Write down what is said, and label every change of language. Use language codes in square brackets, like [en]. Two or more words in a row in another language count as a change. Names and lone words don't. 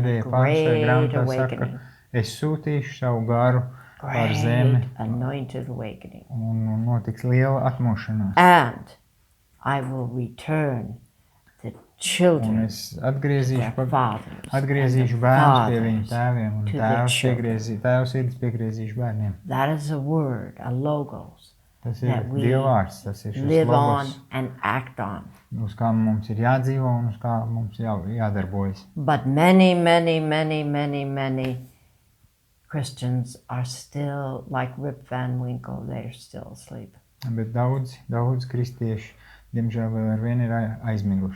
[lv] Pēdējie panti šajā [en] great [lv] grāmatā saka, [en] awakening, [lv] es sūtīšu savu garu pār [en] great [lv] zemi [en] anointed awakening. [lv] un notiks liela atmošanās. [en] And I will return the [lv] Un [en] children [lv] es atgriezīšu, [en] their fathers [lv] atgriezīšu [en] and the [lv] bērnus pie viņu [en] fathers [lv] tēviem un [en] to the [lv] tēvs sirdis piegriezīšu bērniem. [en] That is a word, a logos, [lv] Tas ir [en] that we [lv] Dievvvārds, tas ir šis [en] live on [lv] logos, [en] and act on. [lv] uz kā mums ir jādzīvo un uz kā mums jādarbojas. [en] But many, many, many, many, many Christians are still like Rip Van Winkle, they're still asleep. [lv] Bet daudz kristieši, diemžēl, vēl ar vienu ir aizmiguši.